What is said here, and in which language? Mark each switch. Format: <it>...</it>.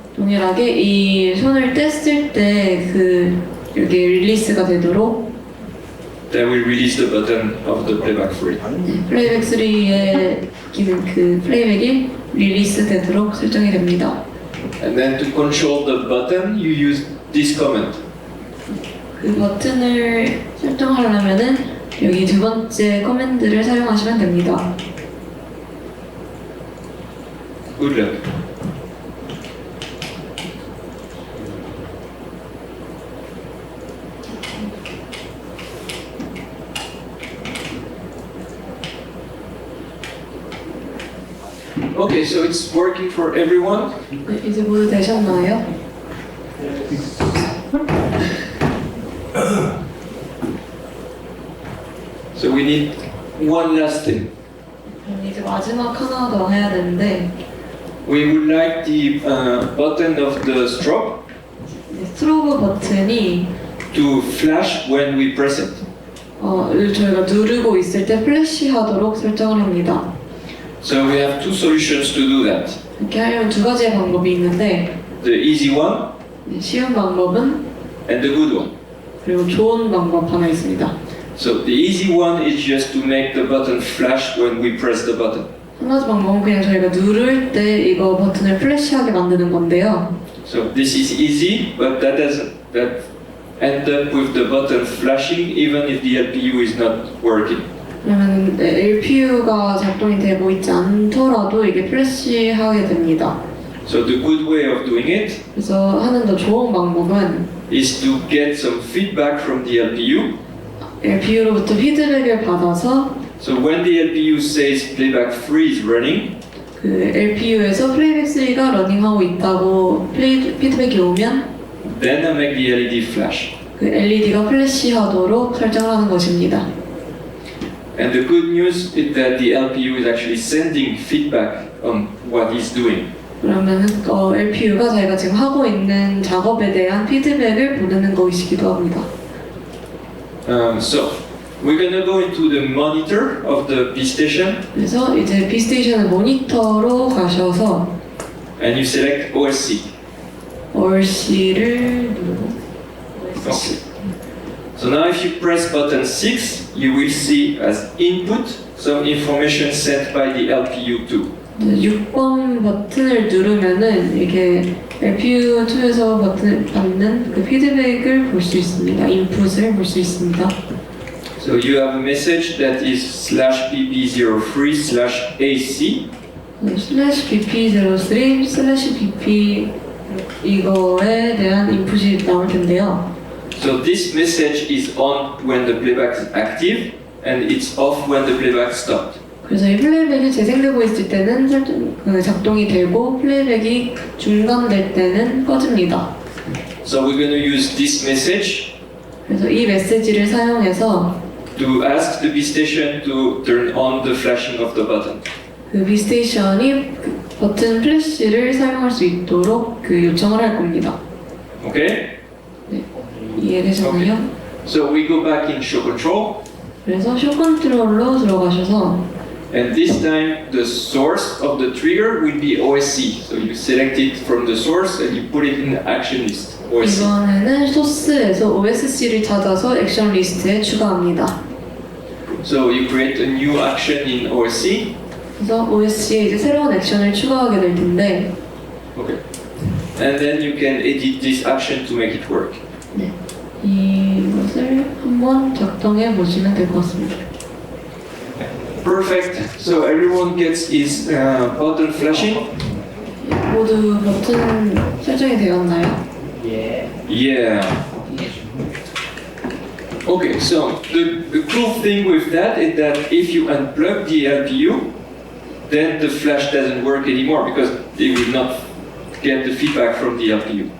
<ko>동일하게 이 손을 뗐을 때 그 이렇게 릴리스가 되도록</ko> <en>Then we release the button of the playback free.</en> <ko>플레이백 3의 기능 그 플레이백이 릴리스 되도록 설정이 됩니다.</ko> <en>And then to control the button, you use this command.</en> <ko>그 버튼을 설정하려면은 여기 두 번째 커맨드를 사용하시면 됩니다.</ko> <en>Good luck. Okay, so it's working for everyone.</en> <ko>네, 이제 모두 되셨나요?</ko> <en>So we need one last thing.</en> <ko>이제 마지막 하나 더 해야 되는데</ko> <en>We would like the button of the strobe</en> <ko>스트로브 버튼이</ko> <en>to flash when we press it.</en> <ko>저희가 누르고 있을 때 플래시하도록 설정을 합니다.</ko> <en>So we have two solutions to do that.</en> <ko>이렇게 하려면 두 가지의 방법이 있는데</ko> <en>The easy one</en> <ko>쉬운 방법은</ko> <en>and the good one.</en> <ko>그리고 좋은 방법 하나 있습니다.</ko> <en>So the easy one is just to make the button flash when we press the button.</en> <ko>한 가지 방법은 그냥 저희가 누를 때 이거 버튼을 플래시하게 만드는 건데요.</ko> <en>So this is easy, but that end up with the button flashing even if the LPU is not working.</en> <ko>그러면 LPU가 작동이 되고 있지 않더라도 이게 플래시하게 됩니다.</ko> <en>So the good way of doing it</en> <ko>그래서 하는 더 좋은 방법은</ko> <en>is to get some feedback from the LPU.</en> <ko>LPU로부터 피드백을 받아서</ko> <en>So when the LPU says playback 3 is running,</en> <ko>그 LPU에서 플레이백 3가 러닝하고 있다고 피드백이 오면</ko> <en>then I make the LED flash.</en> <ko>그 LED가 플래시하도록 설정을 하는 것입니다.</ko> <en>And the good news is that the LPU is actually sending feedback on what it's doing.</en> <ko>그러면 LPU가 자기가 지금 하고 있는 작업에 대한 피드백을 보내는 것이기도 합니다.</ko> <en>So we're gonna go into the monitor of the B station,</en> <ko>그래서 이제 B 스테이션의 모니터로 가셔서</ko> <en>and you select OSC.</en> <ko>OSC를 누르고</ko> <en>Okay. So now if you press button 6, you will see as input some information sent by the LPU2.</en> <ko>6번 버튼을 누르면은 이게 LPU2에서 버튼을 받는 그 피드백을 볼 수 있습니다. 인풋을 볼 수 있습니다.</ko> <en>So you have a message that is /bp03/AC.</en> <ko>/bp03/bp 이거에 대한 인풋이 나올 텐데요.</ko> <en>So this message is on when the playback is active and it's off when the playback stopped.</en> <ko>그래서 이 플레이백이 재생되고 있을 때는 작동이 되고 플레이백이 중단될 때는 꺼집니다.</ko> <en>So we're going to use this message</en> <ko>그래서 이 메시지를 사용해서</ko> <en>to ask the B station to turn on the flashing of the button.</en> <ko>그 B 스테이션이 버튼 플래시를 사용할 수 있도록 그 요청을 할 겁니다.</ko> <en>Okay?</en> <ko>네, 이해되셨나요?</ko> <en>So we go back in show control,</en> <ko>그래서 쇼 컨트롤로 들어가셔서</ko> <en>and this time the source of the trigger will be OSC. So you select it from the source and you put it in the action list. OSC.</en> <ko>이번에는 소스에서 OSC를 찾아서 액션 리스트에 추가합니다.</ko> <en>So you create a new action in OSC.</en> <ko>그래서 OSC에 이제 새로운 액션을 추가하게 될 텐데</ko> <en>Okay. And then you can edit this action to make it work.</en> <ko>네, 이것을 한번 작동해 보시면 될 것 같습니다.</ko> <en>Perfect. So everyone gets his button flashing.</en> <ko>모두 버튼 설정이 되었나요?</ko> <en>Yeah. Okay. So the cool thing with that is that if you unplug the LPU, then the flash doesn't work anymore because they will not get the feedback from the LPU.</en>